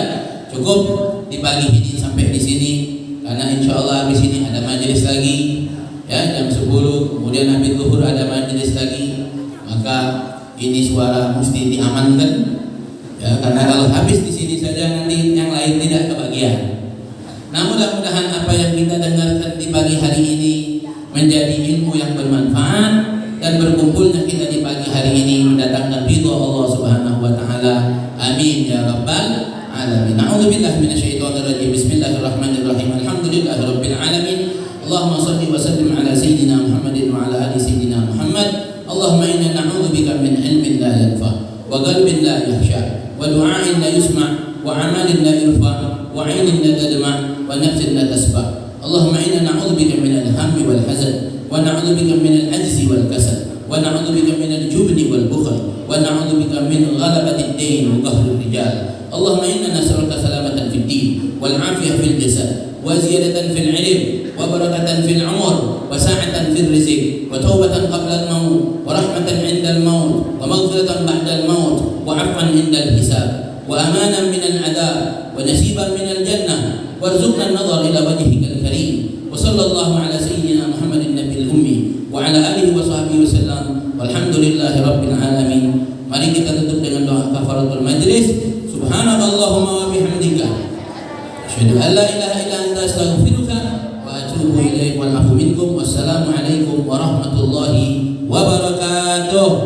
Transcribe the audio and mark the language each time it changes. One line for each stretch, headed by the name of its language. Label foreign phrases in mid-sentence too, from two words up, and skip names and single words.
Indonesian: Cukup di pagi ini sampai di sini. Karena
Arabic: إن شاء الله
Indonesian: di sini ada majelis lagi ya jam 10, kemudian habis zuhur ada majelis lagi, maka ini suara mesti diamankan ya, karena kalau habis di sini saja nanti yang lain tidak kebagian. Nah mudah-mudahan apa yang kita dengarkan di pagi hari ini menjadi ilmu yang bermanfaat, dan berkumpulnya kita di pagi hari ini mendatangkan ridha
Arabic: الله سبحانه وتعالى. آمين يا رب العالمين. أعوذ بالله من الشيطان الرجيم. بسم الله الرحمن الرحيم. الحمد لله رب العالمين. اللهم صل وسلم على سيدنا محمد وعلى آل سيدنا محمد. اللهم إنا نعوذ بك من علم لا ينفع وقلب لا يخشع ودعاء لا يسمع وعمل لا يرفع وعين لا تدمع ونفس لا تشبع. اللهم إنا نعوذ بك من الهم والحزن ونعوذ بك من العجز والكسل ونعوذ بك من الجبن والبخل ونعوذ بك من غلبة الدين وقهر الرجال اللهم إنا نسألك سلامة في الدين والعافية في الجسد وزيادة في العلم وبركة في العمر وسعة في الرزق وتوبة قبل الموت ورحمة عند الموت ومغفرة بعد الموت وعفوا عند الحساب وأمانا من العذاب ونسيبا من الجنة وارزقنا النظر إلى وجهك الكريم وصلى الله على سيدنا محمد النبي الأمي وعلى آله وصحبه وسلم والحمد لله رب العالمين.
Indonesian: Mari kita tutup dengan doa
Arabic: كفارة المجلس. سبحانك اللهم وبحمدك أشهد أن لا إله إلا أنت أستغفرك وأتوب إليك والعفو منكم. والسلام عليكم ورحمة الله وبركاته.